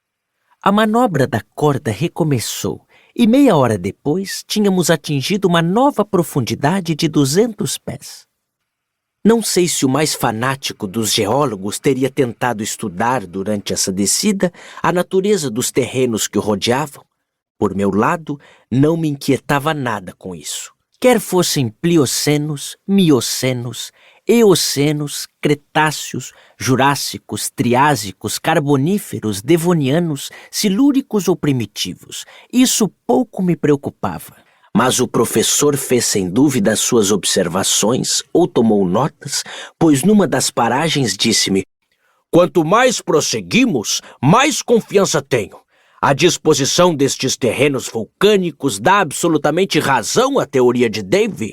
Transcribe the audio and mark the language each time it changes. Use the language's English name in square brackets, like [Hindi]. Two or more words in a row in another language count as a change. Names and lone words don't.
[Portuguese] A manobra da corda recomeçou, e meia hora depois tínhamos atingido uma nova profundidade de 200 pés. Não sei se o mais fanático dos geólogos teria tentado estudar durante essa descida a natureza dos terrenos que o rodeavam. Por meu lado, não me inquietava nada com isso. Quer fossem pliocenos, miocenos, eocenos, cretáceos, jurássicos, triásicos, carboníferos, devonianos, silúricos ou primitivos, isso pouco me preocupava. Mas o professor fez sem dúvida as suas observações ou tomou notas, pois numa das paragens disse-me: Quanto mais prosseguimos, mais confiança tenho. A disposição destes terrenos vulcânicos dá absolutamente razão à teoria de Davy.